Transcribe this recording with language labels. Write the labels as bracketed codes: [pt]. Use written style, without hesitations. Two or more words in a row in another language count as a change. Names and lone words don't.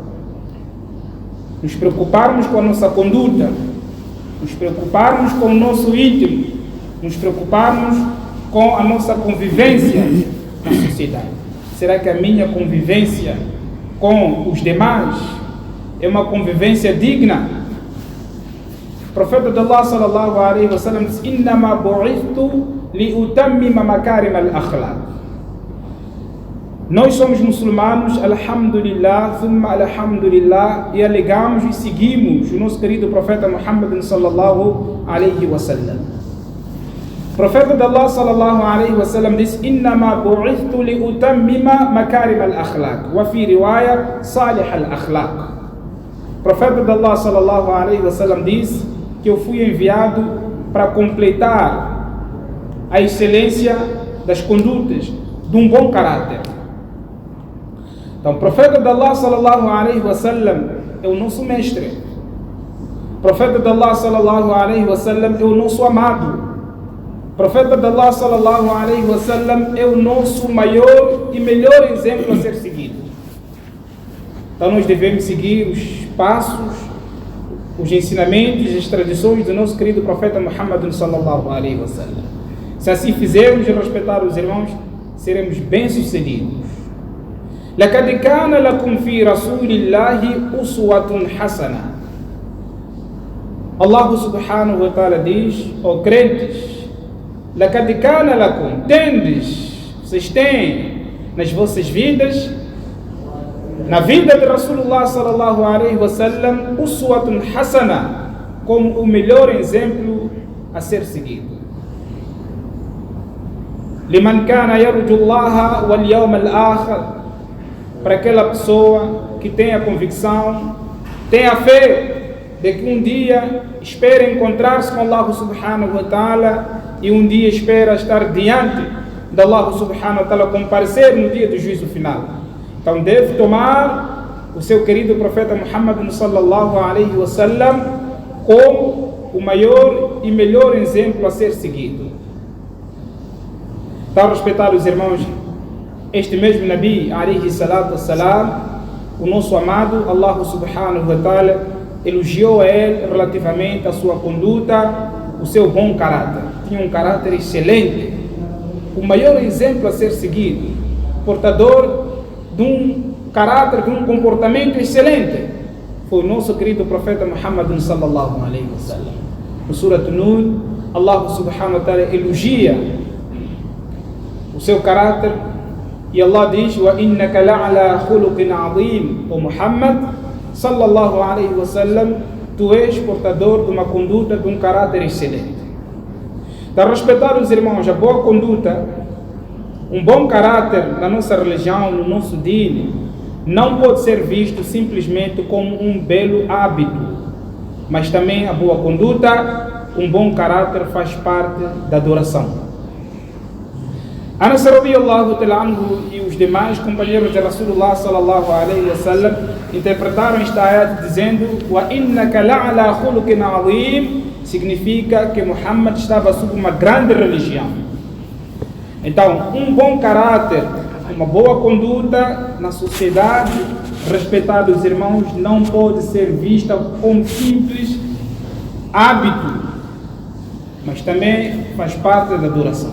[pt] Nos preocuparmos com a nossa conduta, nos preocuparmos com o nosso íntimo, nos preocuparmos com a nossa convivência na sociedade. Será que a minha convivência com os demais é uma convivência digna? O profeta de Allah [ar] صلى الله عليه وسلم diz: إنما بعثت لأتمم مكارم الأخلاق. [pt] Nós somos muçulmanos, [ar] الحمد لله، ثم الحمد لله, [pt] e alegamos e seguimos o nosso querido profeta Muhammad [ar] صلى الله عليه وسلم. [pt] O profeta de Allah [ar] صلى الله عليه وسلم diz: إنما بعثت لأتمم مكارم الأخلاق، وفي رواية صالح الأخلاق. [pt] O profeta de Allah [ar] صلى الله عليه وسلم [pt] diz que eu fui enviado para completar a excelência das condutas, de um bom caráter. Então, o profeta de Allah [ar] صلى الله عليه وسلم [pt] é o nosso mestre. O profeta de Allah [ar] صلى الله عليه وسلم [pt] é o nosso amado. O profeta de Allah [ar] صلى الله عليه وسلم [pt] é o nosso maior e melhor exemplo a ser seguido. Então nós devemos seguir os passos, os ensinamentos, as tradições do nosso querido profeta Muhammad [ar] صلى الله عليه وسلم. [pt] Se assim fizermos e respeitar os irmãos, seremos bem-sucedidos. [ar] لَقَدْ كَانَ لَكُمْ فِي رَسُولِ اللَّهِ أُسْوَةٌ حَسَنَةٌ. [pt] Allah [ar] سبحانه وتعالى [pt] diz: ó crentes, [ar] لَقَدْ كَانَ لَكُمْ, [pt] tendes, vocês têm nas vossas vidas, na vida de Rasulullah [ar] صلى الله عليه وسلم, أسوة حسنة, [pt] como o melhor exemplo a ser seguido. [ar] لمن كان يرجو الله واليوم الآخر, [pt] para aquela pessoa que tem a convicção, tem a fé de que um dia espera encontrar-se com Allah [ar] سبحانه وتعالى, [pt] e um dia espera estar diante de Allah [ar] سبحانه وتعالى, [pt] comparecer no dia do juízo final. Então deve tomar o seu querido profeta Muhammad [ar] صلى الله عليه وسلم [pt] como o maior e melhor exemplo a ser seguido. Então, respeitar os irmãos, este mesmo [ar] نبي عليه الصلاة والسلام, [pt] o nosso amado, Allah [ar] سبحانه وتعالى [pt] elogiou a ele relativamente à sua conduta, o seu bom caráter. Tinha um caráter excelente, o maior exemplo a ser seguido, portador de um caráter, de um comportamento excelente, foi o nosso querido profeta Muhammad [ar] صلى الله عليه وسلم. [pt] No Surat Nun, Allah [ar] سبحانه وتعالى [pt] elogia o seu caráter, e Allah diz: [ar] وإنك لعلى خلق عظيم, o Muhammad صلى الله عليه وسلم, [pt] tu és portador de uma conduta, de um caráter excelente. Para respeitar os irmãos, a boa conduta, um bom caráter na nossa religião, no nosso deen, não pode ser visto simplesmente como um belo hábito, mas também a boa conduta, um bom caráter faz parte da adoração. Anas [ar] رضي الله تعالى عنه [pt] e os demais companheiros de Rasulullah [ar] صلى الله عليه وسلم [pt] interpretaram esta ayat dizendo: [ar] "وإنك لعلى خلق عظيم", [pt] significa que Muhammad estava sob uma grande religião. Então, um bom caráter, uma boa conduta na sociedade, respeitados irmãos, não pode ser vista como simples hábito, mas também faz parte da adoração.